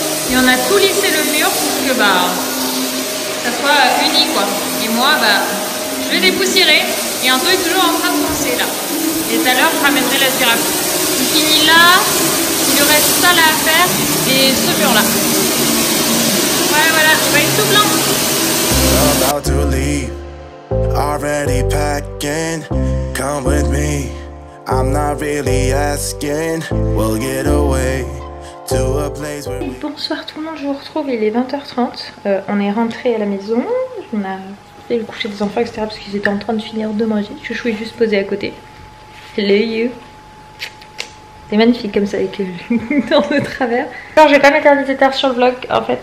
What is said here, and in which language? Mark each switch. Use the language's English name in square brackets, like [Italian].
[French] Et on a tout lissé le mur pour que ça soit uni quoi. Et moi je vais dépoussiérer. Et Anto est toujours en train de foncer là. Et tout à l'heure je ramènerai la girafe. Il finit là, il lui reste ça là à faire et ce mur là. Voilà, on va être tout blanc. [English] About to leave, already packing, come with me. I'm not really asking, we'll get away to a place where... [French] Bonsoir tout le monde, je vous retrouve, il est 20h30. On est rentré à la maison, on a fait le coucher des enfants, etc. parce qu'ils étaient en train de finir de manger. Chouchou est juste posé à côté. [English] Hello you. [French] C'est magnifique comme ça avec dans le travers. Alors je vais pas mettre un tard sur le vlog en fait.